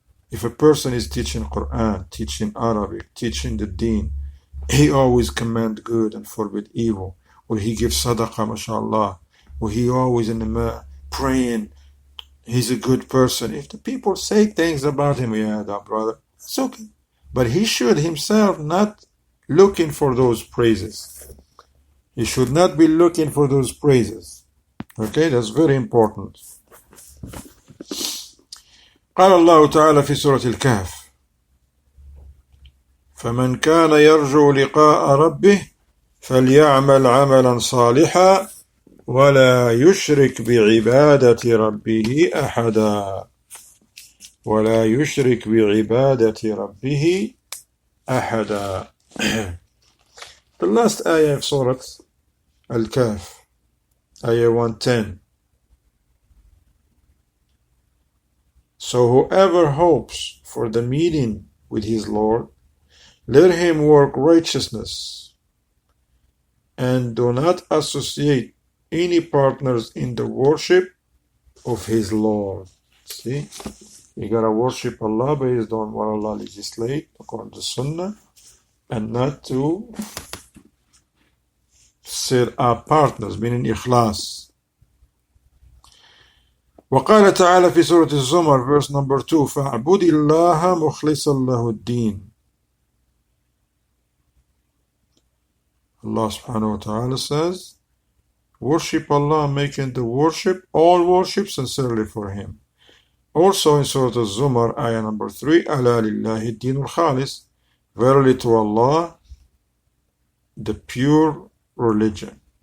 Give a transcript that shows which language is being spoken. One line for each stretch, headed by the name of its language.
English: If a person is teaching Quran, teaching Arabic, teaching the deen, he always command good and forbid evil, or he gives sadaqah, mashallah, or he always in the praying, he's a good person. If the people say things about him, yeah, that brother, it's okay. But he should himself not looking for those praises. He should not be looking for those praises. Okay, that's very important.
Arabic: قال الله تعالى في سورة الكهف فمن كان يرجو لقاء ربه فليعمل عملا صالحا ولا يشرك بعبادة ربه أحدا ولا يشرك بعبادة ربه أحدا.
English: The last ayah of Surah Al-Kahf, ayah 110. So whoever hopes for the meeting with his Lord, let him work righteousness and do not associate any partners in the worship of his Lord. See, you gotta worship Allah based on what Allah legislate according to Sunnah, and not to set up partners, meaning ikhlas.
Arabic: وقال تعالى في سورة الزمر
English: verse number 2
Arabic: فاعبد الله مخلصا له الدين.
English: Allah subhanahu wa ta'ala says, worship Allah, making the worship, all worship sincerely for Him. Also in Surah Al-Zumar, ayah number 3,
Arabic: أَلَا لِلَّهِ الدِّينُ الْخَالِصِ,
English: verily to Allah, the pure religion.